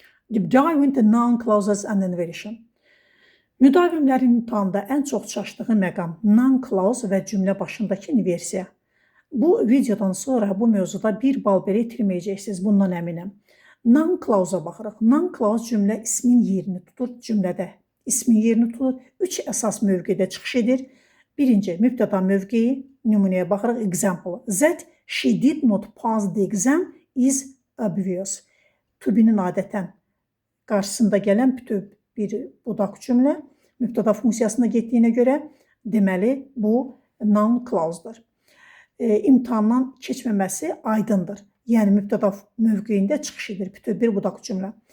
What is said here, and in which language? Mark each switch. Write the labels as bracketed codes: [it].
[en] Deep dive into noun clauses and inversion. [az] Müdavimlərin imtahanda ən çox çaşdığı məqam noun clause və cümlə başındakı inversiya. Bu videodan sonra bu mövzuda 1 bal belə itirməyəcəksiniz, bundan əminəm. Noun clause-a baxırıq. Noun clause cümlə ismin yerini tutur, cümlədə ismin yerini tutur. 3 əsas mövqedə çıxış edir. Birinci, mübtəda mövqeyi, nümunəyə baxırıq. [en] Example, that she did not pass the exam is obvious. [az] To be-nin adətən qarşısında gələn bütöv bir budaq cümlə mübtəda funksiyasına getdiyinə görə deməli bu noun clause-dır. İmtahandan keçməməsi aydındır. Yəni mübtəda mövqeyində çıxış edir bütöv bir budaq cümlə.